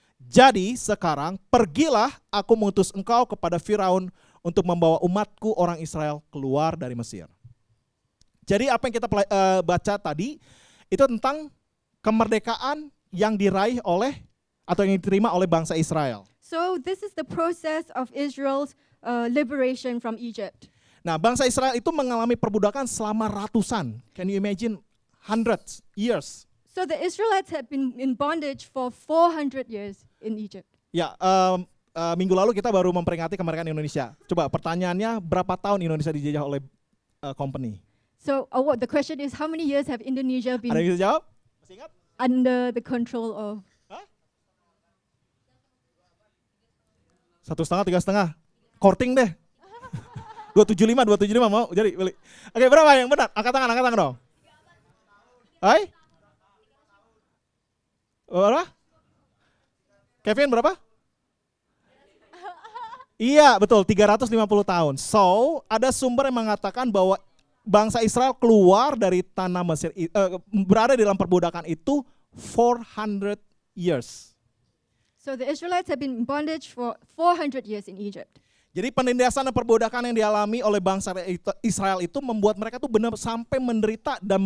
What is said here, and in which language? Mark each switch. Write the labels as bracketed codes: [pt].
[id] Jadi sekarang pergilah, aku mengutus engkau kepada Firaun untuk membawa umatku orang Israel keluar dari Mesir. Jadi apa yang kita baca tadi itu tentang kemerdekaan yang diraih oleh atau yang diterima oleh bangsa Israel. [en] So this is the process of Israel's liberation from Egypt. [id] Nah, bangsa Israel itu mengalami perbudakan selama ratusan. [en] Can you imagine? Hundreds years. So the Israelites had been in bondage for 400 years in Egypt. [id] Ya, minggu lalu kita baru memperingati kemerdekaan Indonesia. Coba pertanyaannya, berapa tahun Indonesia dijajah oleh company? [en] So the question is, how many years have Indonesia [id] Ada [en] been [id] yang bisa jawab? Masih ingat? [en] under the control of? [id] 1,5, 3,5. Korting deh. 275 mau jadi beli. Oke, berapa yang benar? Angkat tangan dong. Hai? Berapa? Kevin berapa? Iya, betul, 350 tahun. So, ada sumber yang mengatakan bahwa bangsa Israel keluar dari tanah Mesir, berada di dalam perbudakan itu [en] 400 years. So the Israelites have been in bondage for 400 years in Egypt. [id] Jadi penindasan dan perbudakan yang dialami oleh bangsa Israel itu membuat mereka tuh benar sampai menderita.